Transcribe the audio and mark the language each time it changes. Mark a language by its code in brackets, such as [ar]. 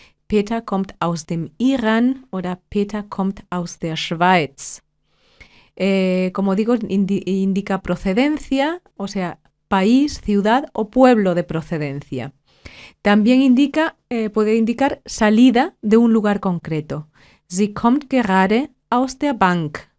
[de] Peter kommt aus dem Iran oder Peter kommt aus der Schweiz. [es] Como digo, indica procedencia, o sea, país, ciudad o pueblo de procedencia. También puede indicar salida de un lugar concreto. [de] Sie kommt gerade aus der Bank.